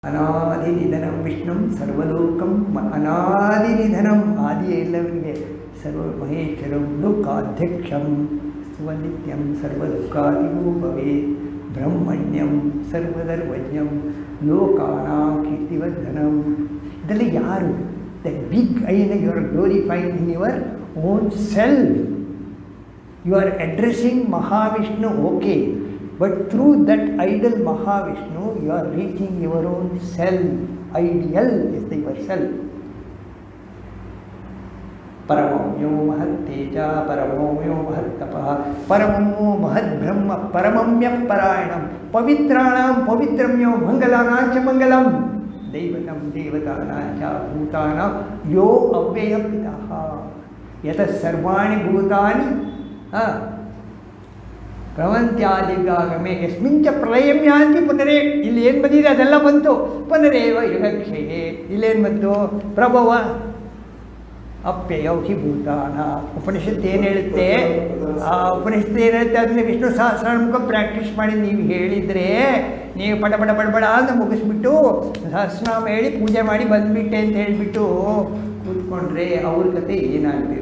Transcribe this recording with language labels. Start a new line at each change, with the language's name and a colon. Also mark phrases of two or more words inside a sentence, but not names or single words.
Sanskrit: ಅನಾದಿನಿಧನಂ ವಿಷ್ಣುಂ ಸರ್ವಲೋಕಂ ಅನಾದಿನಿಧನಂ
Kannada: ಆದಿಯೇ ಇಲ್ಲವನಿಗೆ
Sanskrit: ಸರ್ವ ಮಹೇಶ್ವರಂ ಲೋಕಾಧ್ಯಕ್ಷಂ ಸ್ವನಿತ್ಯಂ ಸರ್ವದುಃಖಾದಿಗೋ ಭವೇತ್ ಬ್ರಹ್ಮಣ್ಯಂ ಸರ್ವಧರ್ಮಜ್ಞಂ ಲೋಕಾನಾಂ ಕೀರ್ತಿವರ್ಧನಂ.
Kannada: ಇದರಲ್ಲಿ ಯಾರು?
English: the big I na you are glorifying in your own self. you are addressing Mahavishnu, okay, but through that idol Mahavishnu you are reaching your own self. Ideal is the yourself.
Sanskrit: परमं यो महत् तेजः परमं यो महत् तपः परमं यो महत् ब्रह्म परमं यः परायणम् पवित्राणां पवित्रं यो मङ्गलानां च मङ्गलम् दैवतं देवतानां च भूतानां यो अव्ययः पिता यतः सर्वाणि भूतानि ಪ್ರವಂತ್ಯಾದಿಗಾಗಮೆ ಯಸ್ಮಿಂಚ ಪ್ರಳಯಂ ಯಾಂತಿ ಪುನರೇ.
Kannada: ಇಲ್ಲಿ ಏನು ಬಂದಿದೆ ಅದೆಲ್ಲ ಬಂತು.
Sanskrit: ಪುನರೇವ ಯುಗಕ್ಷಯೇ
Kannada: ಇಲ್ಲೇನು ಬಂತು?
Sanskrit: ಪ್ರಭವ ಅಪ್ಯಯೌ ಹಿ ಭೂತಾನ.
Kannada: ಉಪನಿಷತ್ತು ಏನು ಹೇಳುತ್ತೆ? ಆ ಉಪನಿಷತ್ತು ಏನು ಹೇಳುತ್ತೆ? ಅದನ್ನ ವಿಷ್ಣು ಸಹಸ್ರನಾಮಕ್ಕೆ ಪ್ರಾಕ್ಟೀಸ್ ಮಾಡಿ ನೀವು ಹೇಳಿದರೆ, ನೀವು ಪಟ ಪಟ ಬಡಬಡ ಅಂತ ಮುಗಿಸ್ಬಿಟ್ಟು ಸಹಸ್ರನಾಮ ಹೇಳಿ ಪೂಜೆ ಮಾಡಿ ಬಂದುಬಿಟ್ಟೆ ಅಂತ ಹೇಳಿಬಿಟ್ಟು ಕೂತ್ಕೊಂಡ್ರೆ ಅವ್ರ ಕತೆ ಏನಾಗಬೇಕು?